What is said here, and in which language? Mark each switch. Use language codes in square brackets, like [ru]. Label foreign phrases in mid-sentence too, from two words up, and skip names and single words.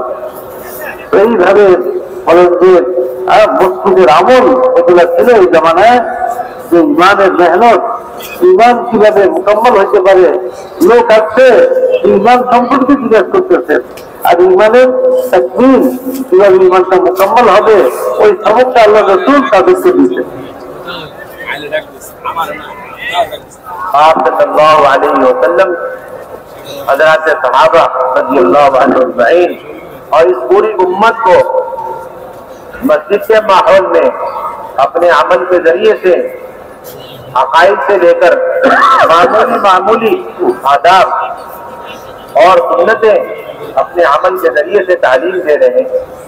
[bn] এইভাবে বলেন যে মসজিদের আমল এগুলা ছিল এই জামানায়, যে ইমানের মেহনত, ইমান কিভাবে মোকাম্মল হইতে পারে। লোক আসছে ইমান সম্পর্কে জিজ্ঞাসা করতেছে, আর ইমানের তাকমিল কিভাবে ইমানটা মোকাম্মল হবে ওই সবকটা আল্লাহ রাসূল তাদেরকে দিয়েছে। [ur] آپ صلی اللہ علیہ وسلم حضرات صحابہ رضی اللہ عنہم اجمعین اور اس پوری امت کو مسجد کے ماحول میں اپنے عمل کے ذریعے سے عقائد سے لے کر معمولی آداب اور سنتیں اپنے عمل کے ذریعے سے تعلیم دے رہے ہیں۔